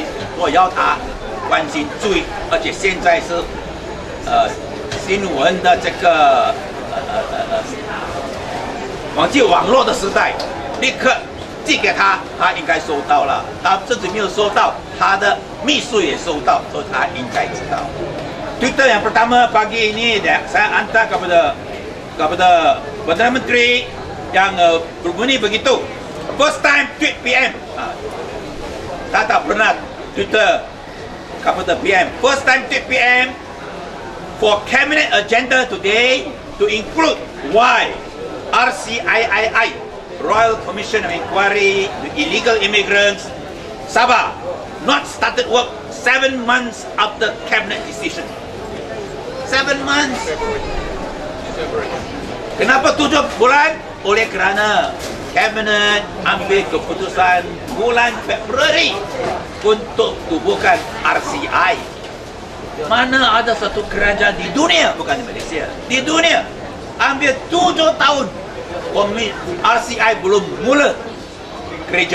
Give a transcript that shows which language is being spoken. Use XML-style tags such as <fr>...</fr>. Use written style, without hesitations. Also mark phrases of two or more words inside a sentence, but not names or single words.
<zh>我要他关心注意，而且现在是新闻的这个网络的时代，立刻寄给他，他应该收到了。他自己没有收到，他的秘书也收到，所以他应该知道。</zh> <ms>Twitter yang pertama pagi ini saya hantar kepada Perdana Menteri yang berbunyi begitu.</ms> <en>First time tweet PM.</en> <ms>Saya tak pernah Twitter kepada PM.</ms> <en>First time tweet PM for cabinet agenda today to include why RCII, Royal Commission of Inquiry to Illegal Immigrants, Sabah, not started work 7 months after cabinet decision. 7 months.</en> <ms>Kenapa 7 bulan? Oleh kerana Kabinet ambil keputusan bulan Februari untuk tubuhkan RCI. Mana ada satu kerajaan di dunia, bukan di Malaysia, di dunia ambil 7 tahun RCI belum mula kerja.</ms>